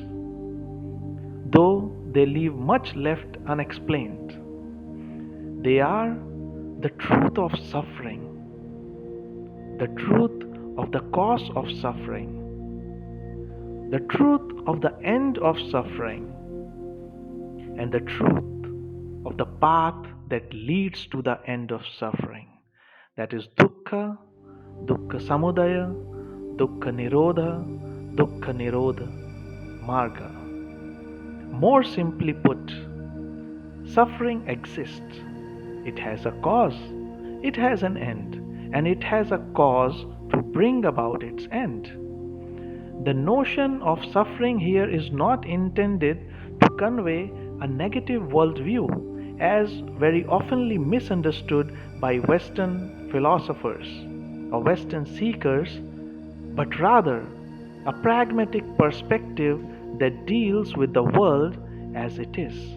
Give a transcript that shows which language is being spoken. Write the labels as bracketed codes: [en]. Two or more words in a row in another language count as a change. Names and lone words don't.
[en] Though they leave much left unexplained, they are the truth of suffering, the truth of the cause of suffering, the truth of the end of suffering, and the truth of the path that leads to the end of suffering. That is [pi] dukkha, dukkha samudaya, dukkha nirodha, dukkha nirodha marga. [en] More simply put, suffering exists. It has a cause, it has an end, and it has a cause to bring about its end. The notion of suffering here is not intended to convey a negative worldview, as very oftenly misunderstood by Western philosophers or Western seekers, but rather a pragmatic perspective that deals with the world as it is